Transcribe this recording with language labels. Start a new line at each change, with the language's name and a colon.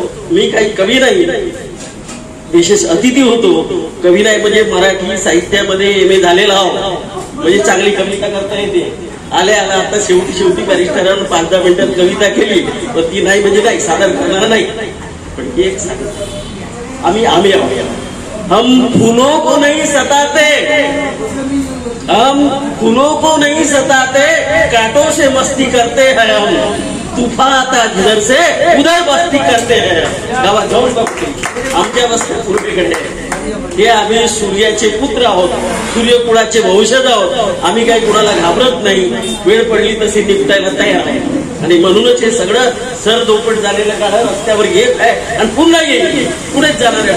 Marathi: मी काही कवी नाही, विशेष अतिथी होतो. कवी नाही म्हणजे मराठी साहित्यामध्ये MA झालेला आहो, म्हणजे चांगली कविता करता येते. आल्या आता शेवटी बॅरिस्टरांना 5-10 मिनिटात कविता केली, पण ती नाही म्हणजे नाही, सादर करणार नाही. पण एक सांग, आम्ही
Hindi: हम फूलों को नहीं सताते, हम फूलों को नहीं सताते, कांटों से मस्ती करते हैं हम. तूफान आता जिधर से उधर मस्ती करते हैं.
Marathi: गावात जाऊन बघते आमच्या वस्ती पूर्वेकडे. हे आम्ही सूर्याचे पुत्र आहोत, सूर्यकुळाचे वंशज आहोत. आम्ही काही कुणाला घाबरत नाही. वेळ पडली तशी निपटायला तयार आहे. आणि म्हणूनच हे सगळं सरदोपट झालेलं काळ रस्त्यावर येत आहे आणि पुन्हा येईल, पुढेच जाणार आहे.